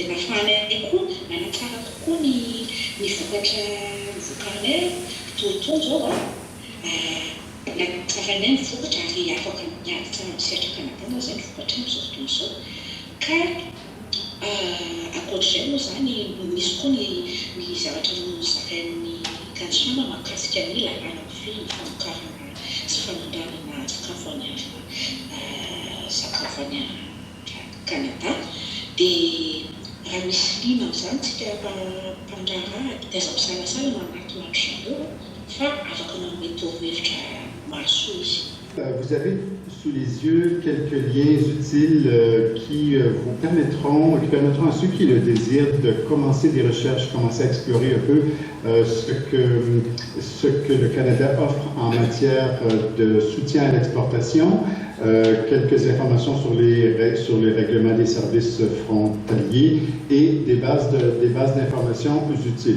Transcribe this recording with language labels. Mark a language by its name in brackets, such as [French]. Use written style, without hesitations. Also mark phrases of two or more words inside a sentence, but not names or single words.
[Malagasy] nafanay koa nanatsara tokoa ny vokatra vokarinay totoa zao natsaranay ny vokatra ary afaka miaritra misetraka anadana zay ny vokatra amin'izao fotoana izao ka ankoatr'izay moa zany misy koa ny zavatra nozakain'ny kansama mahakasika ny lalàna mify ny famokarana sy fanondranana sakafo any Canada dia raha misy lina amin'izany tsika mpandraharaha taiza misalasala manatonatro zareo fa afaka manome torohevitra maso izy. [French] Vous avez sous les yeux quelques liens utiles qui vous permettront à ceux qui le désirent de commencer des recherches, commencer à explorer un peu ce que le Canada offre en matière de soutien à l'exportation, quelques informations sur les règlements des services frontaliers et des bases d'informations utiles.